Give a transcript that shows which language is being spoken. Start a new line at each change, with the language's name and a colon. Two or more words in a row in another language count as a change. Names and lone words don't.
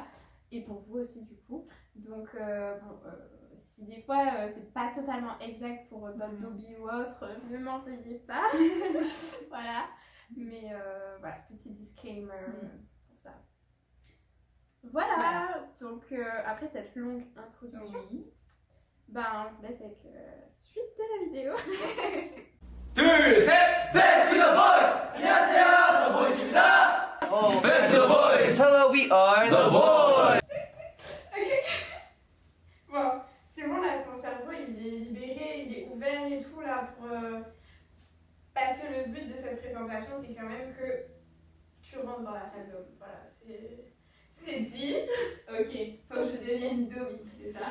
French: Et pour vous aussi du coup. Donc si des fois c'est pas totalement exact pour d'autres dobbies ou autres, ne m'en veuillez pas. Voilà. Mais voilà, petit disclaimer pour ça. Voilà. Donc après cette longue introduction, on vous laisse avec la suite de la vidéo.
Korean: 둘, 셋!
English: Let's be the boys!
Korean: 안녕하세요, The Boys입니다.
English: Let's be the boys! Hello, we are the boys!
French: Bon, c'est bon là, ton cerveau il est libéré, il est ouvert et tout là pour... Parce que le but de cette présentation c'est quand même que tu rentres dans la fandom. Voilà, c'est dit. Ok, faut que je devienne Dobby, c'est ça?